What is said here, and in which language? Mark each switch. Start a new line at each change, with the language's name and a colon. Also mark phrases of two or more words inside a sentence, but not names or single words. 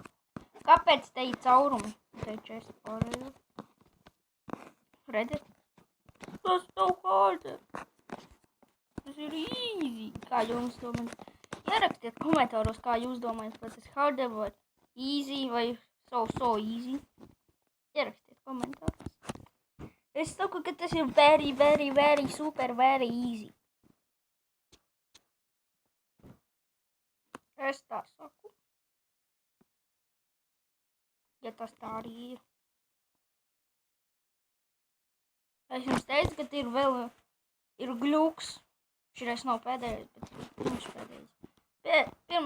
Latvian: Kāpēc te ir caurumi? Te ir 4 pārējā. Redziet? Tas nav harder. Tas ir easy. Kā jums domājat? Ierakstiet komentāros, kā jūs domājat, vai tas harder vai easy vai
English: so easy.
Latvian: Ierakstiet komentāros. Es saku, ka tas ir
English: very super very easy.
Latvian: Es tā saku. Ja tas tā arī ir. Es jums teicu, ka ir vēl gluks. Širais nav pēdējais, bet pirms pēdējais.